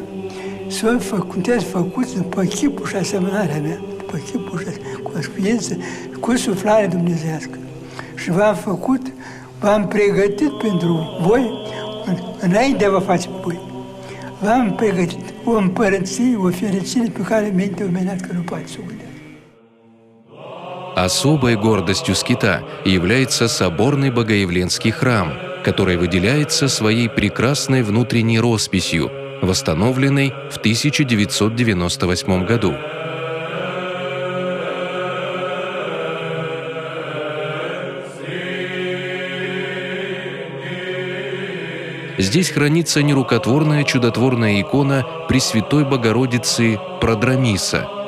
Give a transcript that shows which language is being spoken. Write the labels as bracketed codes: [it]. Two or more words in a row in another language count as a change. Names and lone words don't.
[ro] Sunteți făcuți după chipul și asemănarea mea, după chipul și cu sființă, cu suflare dumnezeiască. Și v-am făcut, v-am pregătit pentru voi, înainte de a vă face pe voi. V-am pregătit o împărăție, o fericire pe care mintea omenească nu poate să o gândească. [ru] Особой гордостью скита является соборный Богоявленский храм, который выделяется своей прекрасной внутренней росписью, восстановленной в 1998 году. Здесь хранится нерукотворная чудотворная икона Пресвятой Богородицы Продрамиса.